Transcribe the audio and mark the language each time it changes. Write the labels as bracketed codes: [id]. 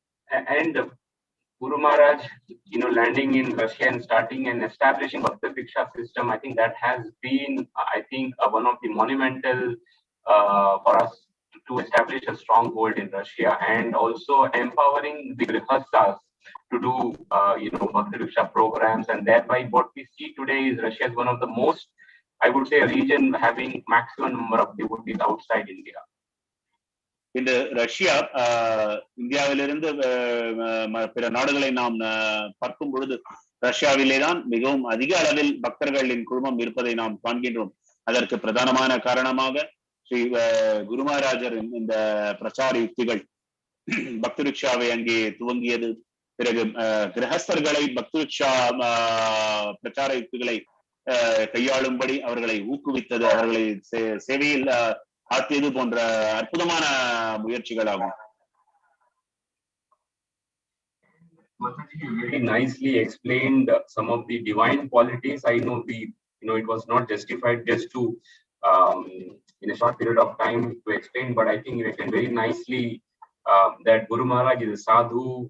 [en] And Guru Maharaj, landing in Russia and starting and establishing Bhakti Diksha system, I think that has been, one of the monumental for us to establish a stronghold in Russia, and also empowering the grihasthas to do, Bhakti Diksha programs. And thereby what we see today is Russia is one of the most, I would say, a region having maximum number of devotees outside India. [ta] இந்த Russia இந்தியாவிலிருந்து பிற நாடுகளை நாம் பார்க்கும் பொழுது ரஷ்யாவிலே தான் மிகவும் அதிக அளவில் பக்தர்களின் குழுமம் இருப்பதை நாம் காண்கின்றோம். அதற்கு பிரதானமான காரணமாக ஸ்ரீ குருமராஜரின் இந்த பிரச்சார யுக்திகள், பக்தி ரிக்ஷாவை அங்கே துவங்கியது. பிறகு கிரகஸ்தர்களை பக்தி ரிக்ஷா பிரச்சார யுக்திகளை கையாளும்படி அவர்களை ஊக்குவித்தது, அவர்களை சேவையில் ஆற்றியது போன்ற அற்புதமான முயற்சிகளாகும். [en] You very nicely explained some of the divine qualities. I know it was not justified just to in a short period of time to explain, but I think you explained very nicely that Guru Maharaj is a sadhu.